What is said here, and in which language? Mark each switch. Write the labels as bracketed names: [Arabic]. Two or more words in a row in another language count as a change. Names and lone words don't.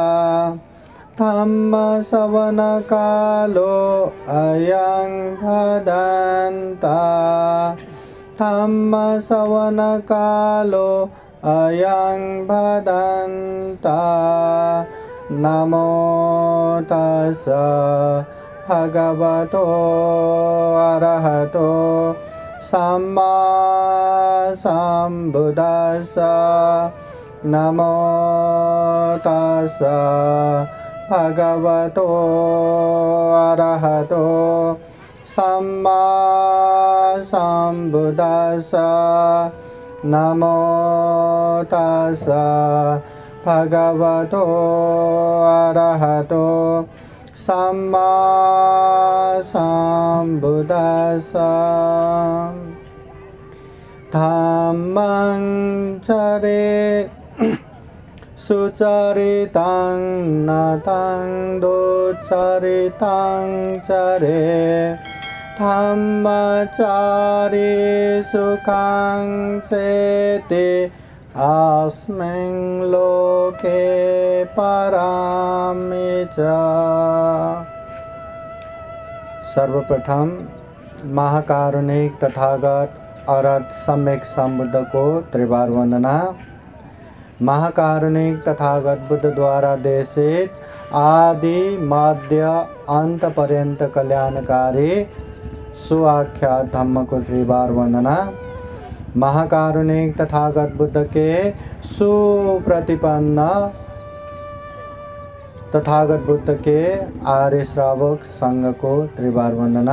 [Pali] धम्मश्रवणकालो अयं भदन्ता धम्मश्रवणकालो अयं भदन्ता नमो तस्स भगवतो अरहतो सम्मा सम्बुद्दस्स नमो तस्स भगवतो अरहतो सम्मा सम्बुद्दस्स नमो तस्स भगवतो अरहतो सम्मा सम्बुद्दस्स धम्मं चरेत् सुचरितं नतं दुश्चरितं चरेत् धम्मचारी सुखं सेति अस्मिन् लोके परामि च। [Hindi] सर्वप्रथम महाकारुणिक तथागत अरहत सम्यक संबुद्ध को त्रिवार वंदना। महाकारुणिक तथागत बुद्ध द्वारा देशित आदि मध्य अंत पर्यंत कल्याणकारी सुआख्यात धम्म को त्रिवार वंदना। महाकारुणिक तथागत बुद्ध के सुप्रतिपन्न तथागत बुद्ध के आर्य श्रावक संघ को त्रिवार वंदना।